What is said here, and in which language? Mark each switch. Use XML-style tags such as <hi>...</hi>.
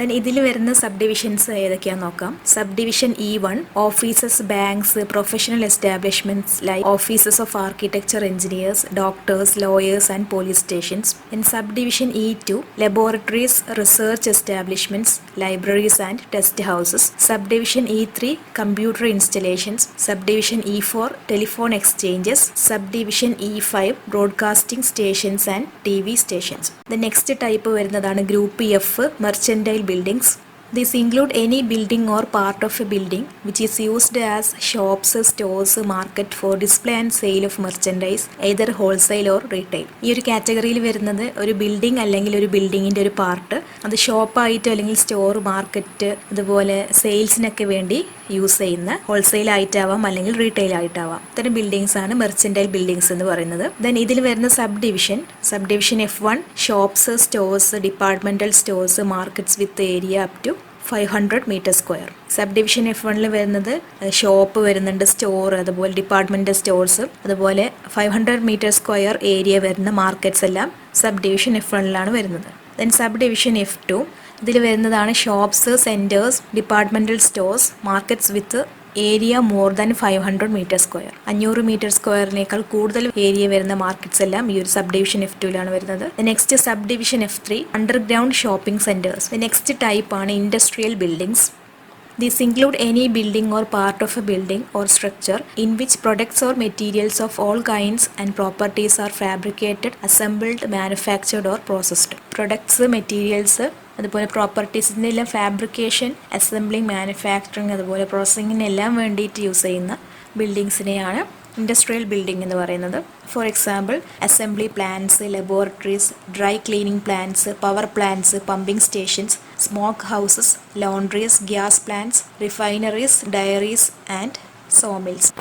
<ml>ഇതിൽ വരുന്ന sub divisions ഏതൊക്കെയാണെന്ന് നോക്കാം.</ml> <en>Sub division E1 offices, banks, professional establishments like offices of architecture, engineers, doctors, lawyers and police stations. Sub division E2 laboratories, research establishments, libraries and test houses. Sub division E3 computer installations. Subdivision E4 telephone exchanges. Subdivision E5 broadcasting stations and TV stations. The next type</en> <ml>വരുന്നതാണ് group</ml> <en>F mercantile buildings. These include any building or part of a building which is used as shops, stores, market for display and sale of merchandise, either wholesale or retail.</en> <ml>ഈ ഒരു കാറ്റഗറിയിൽ വരുന്നത് ഒരു building അല്ലെങ്കിൽ ഒരു ബിൽഡിങ്ങിൻ്റെ ഒരു part, അത് ഷോപ്പായിട്ടോ അല്ലെങ്കിൽ സ്റ്റോർ, മാർക്കറ്റ്, അതുപോലെ സെയിൽസിനൊക്കെ വേണ്ടി യൂസ് ചെയ്യുന്ന ഹോൾസെയിൽ ആയിട്ടാവാം അല്ലെങ്കിൽ റീറ്റെയിൽ ആയിട്ടാവാം. ഇത്തരം ബിൽഡിങ്സ് ആണ് മെർച്ചന്റൈൽ ബിൽഡിങ്സ് എന്ന് പറയുന്നത്.</ml> <en>then</en> <ml>ഇതിൽ വരുന്ന</ml> <en>Sub division F1 shops, stores, departmental stores, markets with area up to 500 metre square.</en> <ml>Sub division F1 വരുന്നത് ഷോപ്പ് വരുന്നുണ്ട്, സ്റ്റോർ, അതുപോലെ ഡിപ്പാർട്ട്മെന്റൽ സ്റ്റോഴ്സ്, അതുപോലെ 500 മീറ്റർ സ്ക്വയർ ഏരിയ വരുന്ന മാർക്കറ്റ്സ് എല്ലാം സബ് ഡിവിഷൻ F1 വരുന്നത്.</ml> <en>then sub division F2</en> <ml>ഇതിൽ വരുന്നതാണ്</ml> <en>Shops, centres, departmental stores, markets with area more than 500 metre square.</en> <ml>500 metre സ്ക്വയറിനേക്കാൾ കൂടുതൽ ഏരിയ വരുന്ന മാർക്കറ്റ്സ് എല്ലാം ഈ ഒരു സബ് ഡിവിഷൻ F2 വരുന്നത്.</ml> <en>Next sub division F3 underground shopping centres. Next type ആണ് industrial buildings. These include any building or part of a building or structure in which products or materials of all kinds and properties are fabricated, assembled, manufactured or processed. Products, materials,</en> <ml>അതുപോലെ പ്രോപ്പർട്ടീസിൻ്റെ എല്ലാം fabrication, assembling, manufacturing, അതുപോലെ പ്രോസസ്സിങ്ങിനെല്ലാം വേണ്ടിയിട്ട് use ചെയ്യുന്ന ബിൽഡിങ്സിനെയാണ് industrial building എന്ന് പറയുന്നത്.</ml> <en>For example assembly plants, laboratories, dry cleaning plants, power plants, pumping stations, smoke houses, laundries, gas plants, refineries, dairies and sawmills.</en>